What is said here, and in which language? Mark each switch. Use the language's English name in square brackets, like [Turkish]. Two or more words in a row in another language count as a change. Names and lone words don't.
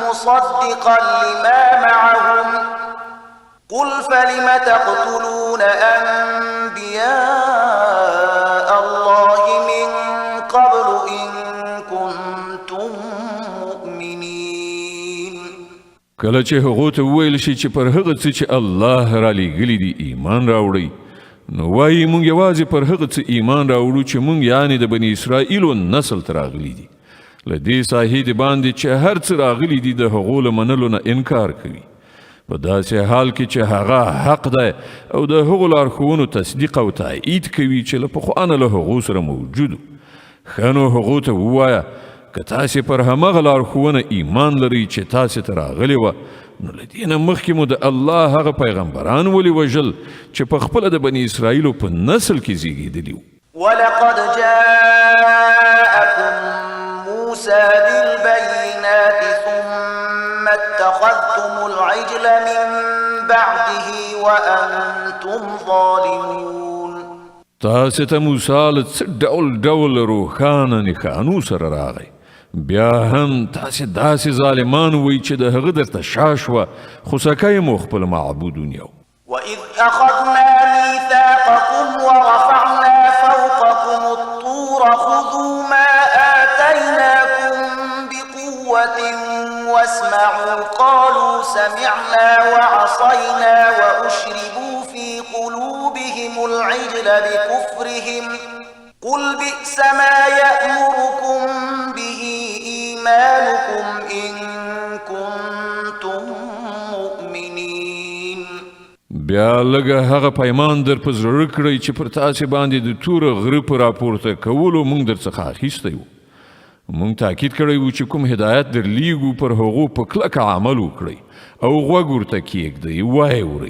[Arabic] مصدقا لما معهم قل فلم تقتلون أنبياء الله من قبل إن كنتم مؤمنين. [Pashto] کله چې هغه ته ویل شي چې پر هغه څه چې الله را لېږلي دي ایمان راوړئ، نو وایي موږ یوازې پر هغه څه ایمان راوړو چې موږ یعنې د بني اسرائیلو نسل ته راغلي دي. له دې ساحې د باندې چې هر څه راغلي دي د هغو له منلو نه انکار کوي، په داسې حال کې چې هغه حق دی او د هغو لارښوونو تصدیق او تایید کوي چې له پخوا نه له هغو سره موجود. ښه نو هغو ته ووایه که تاسې پر همغه لارښوونه ایمان لرئ چې تاسې ته راغلې وه، نو له دې نه مخکې مو د الله هغه پیغمبران ولې وژل چې په خپله د بني اسرائیلو په نسل کې زیږېدلي وو. [Arabic] ولقد جاءكم موسى بالبينات ثم اتخذتم العجل من بعده وأنتم ظالمون. [Pashto] تاسې ته موسی له څه ډول روښانه نښانو سره راغی، بیا هم تاسې داسې ظالمان وئ چې د هغه درته شا شوه، خو سکی مو خپل معبود ونیو. [Arabic] وإذ أخذنا ميثاقكم ورفعنا فوقكم الطور خذوا ما آتيناكم بقوة واسمعوا قالوا سمعنا وعصينا وأشربوا في قلوبهم العجل بكفرهم قل بئس ما يأمركم به إيمانكم إن كنتم مؤمنين. [Pashto] بیا لږه هغه پیمان در په زړه کړئ چې پر تاسې باندې د توره غره په راپورته کولو موږ درڅخه اخیستی وو. موږ تاکید کړی وو چې کوم هدایت درلیږو پر هغو په کلکه عمل وکړئ او غوږ ورته کیږدئ، وایې اورئ.